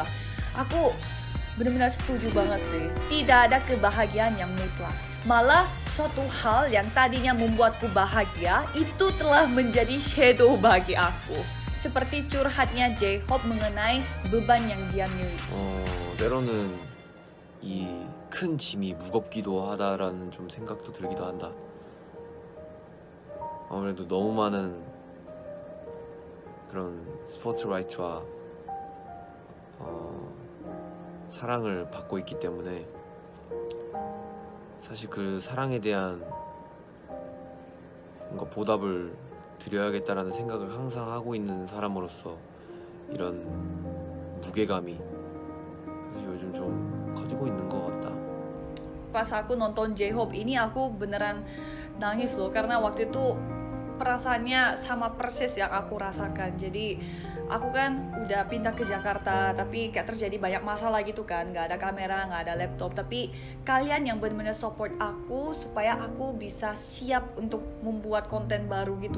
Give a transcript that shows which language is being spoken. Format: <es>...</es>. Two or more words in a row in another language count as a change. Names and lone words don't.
<id>Aku benar-benar setuju banget sih, tidak ada kebahagiaan yang mutlak. Malah suatu hal yang tadinya membuatku bahagia itu telah menjadi shadow bagi aku. Seperti curhatnya J-Hope mengenai beban yang dia miliki.</id> <ko>때로는 이 큰 짐이 무겁기도 하다라는 좀 생각도 들기도 한다. 아무래도 너무 많은 그런 스포트라이트와 사랑을 받고 있기 때문에 사실 그 사랑에 대한 뭔가 보답을 드려야겠다라는 생각을 항상 하고 있는 사람으로서 이런 무게감이 사실 요즘 좀 커지고 있는 것 같다.</ko> <id>Pas aku nonton J-Hope ini aku beneran nangis loh, karena waktu itu perasaannya sama persis yang aku rasakan. Jadi aku kan udah pindah ke Jakarta, tapi kayak terjadi banyak masalah gitu kan, nggak ada kamera, nggak ada laptop, tapi kalian yang benar-benar support aku supaya aku bisa siap untuk membuat konten baru gitu.</id>